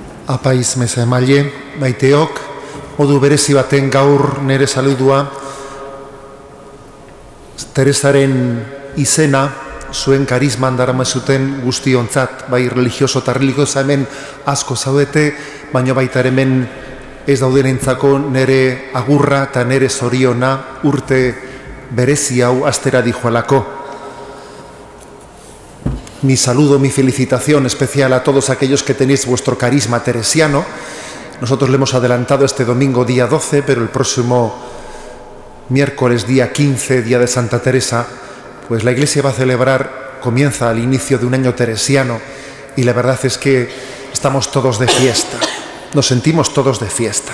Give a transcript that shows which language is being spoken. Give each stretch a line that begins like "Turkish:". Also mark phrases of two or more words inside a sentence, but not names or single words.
Basque: Apaiz meza emaile, maiteok, modu berezi baten gaur nere saludua, Teresaren izena, zuen karisman daramazuten guztiontzat, bai religioso eta religiosa hemen asko zaudete, baina baita hemen ez daudenentzako nere agurra eta nere zoriona urte berezi hau astera dijoalako.
Spanish: Mi saludo, mi felicitación especial a todos aquellos que tenéis vuestro carisma teresiano. Nosotros le hemos adelantado este domingo día 12, pero el próximo miércoles día 15, día de Santa Teresa, pues la Iglesia va a celebrar, comienza al inicio de un año teresiano, y la verdad es que estamos todos de fiesta, nos sentimos todos de fiesta.